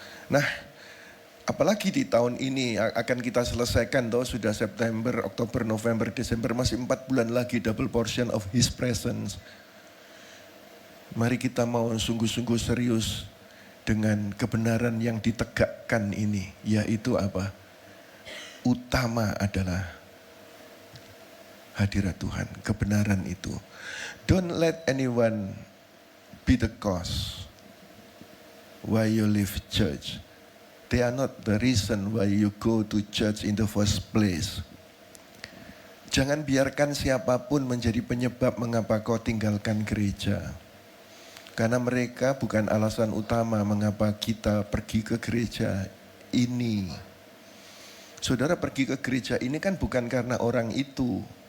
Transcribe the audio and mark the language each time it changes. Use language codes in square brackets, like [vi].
[id] Nah, apalagi di tahun ini akan kita selesaikan toh, sudah September, Oktober, November, Desember, masih 4 bulan lagi [en] double portion of His presence. [id] Mari kita mau sungguh-sungguh serius dengan kebenaran yang ditegakkan ini, yaitu apa? Utama adalah hadirat Tuhan, kebenaran itu. [en] Don't let anyone be the cause why you leave church. They are not the reason why you go to church in the first place. [id] Jangan biarkan siapapun menjadi penyebab mengapa kau tinggalkan gereja. Karena mereka bukan alasan utama mengapa kita pergi ke gereja ini. Saudara pergi ke gereja ini kan bukan karena orang itu.